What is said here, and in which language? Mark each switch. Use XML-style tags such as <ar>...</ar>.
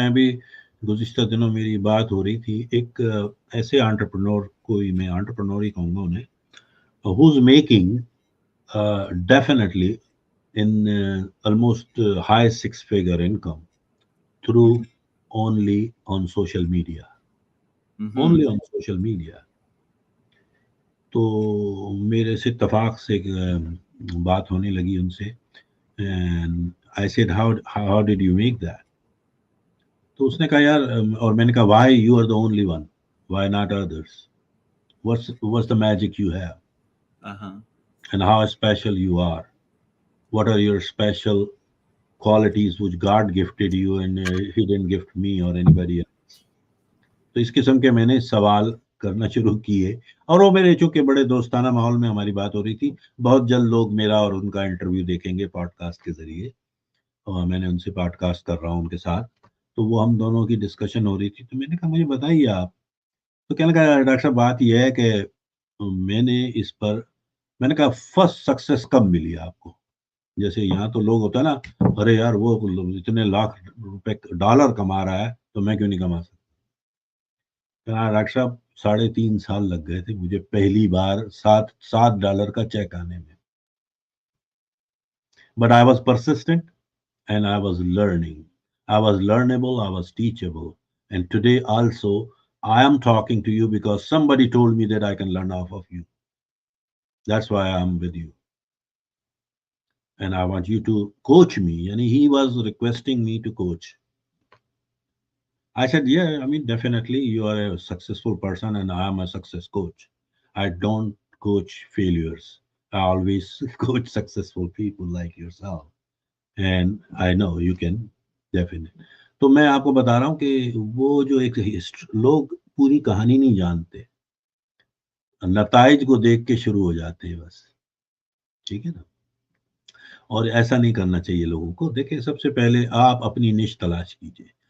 <ur>میں ابھی گزشتہ دنوں میری بات ہو رہی تھی ایک ایسے انٹرپرنور کو، میں انٹرپرنور ہی کہوں گا انہیں،</ur> <en>who's making definitely in almost high 6-figure income through only on social media. Only on social media.</en> <ur>تو میرے سے اتفاق سے بات ہونے لگی ان سے،</ur> <en>and I said how did you make that؟</en> <ur>تو اس نے کہا</ur> <en>یار، اور میں نے کہا why you are the only one, why not others, what's the magic you have and how special you are, what are your special qualities which God gifted you and he didn't gift me or anybody else.</en> <ur>تو اس قسم کے میں نے سوال کرنا شروع کیے، اور وہ میرے چونکہ بڑے دوستانہ ماحول میں ہماری بات ہو رہی تھی. بہت جلد لوگ میرا اور ان کا انٹرویو دیکھیں گے پوڈ کاسٹ کے ذریعے، اور میں نے ان سے پوڈ کاسٹ کر رہا ہوں ان کے ساتھ. تو وہ ہم دونوں کی ڈسکشن ہو رہی تھی. تو میں نے کہا مجھے بتائیے آپ. تو کہنے لگا ڈاکٹر صاحب بات یہ ہے کہ میں نے اس پر، میں نے کہا فرسٹ سکسیس کب ملی آپ کو؟ جیسے یہاں تو لوگ ہوتا ہے نا، ارے یار وہ اتنے لاکھ روپے ڈالر کما رہا ہے تو میں کیوں نہیں کما سکتا. ڈاکٹر صاحب 3.5 سال لگ گئے تھے مجھے پہلی بار $7 کا چیک آنے میں.</ur> <en>But I was persistent and I was learning. I was learnable, I was teachable. And today also, I am talking to you because somebody told me that I can learn off of you. That's why I am with you. And I want you to coach me. And he was requesting me to coach. I said, yeah, I mean, definitely you are a successful person and I am a success coach. I don't coach failures. I always coach successful people like yourself. And I know you can definite.</en> <ur>تو میں آپ کو بتا رہا ہوں کہ وہ جو ایک لوگ پوری کہانی نہیں جانتے, نتائج کو دیکھ کے شروع ہو جاتے ہیں بس, ٹھیک ہے نا. اور ایسا نہیں کرنا چاہیے لوگوں کو. دیکھیں, سب سے پہلے آپ اپنی نش تلاش کیجئے.</ur>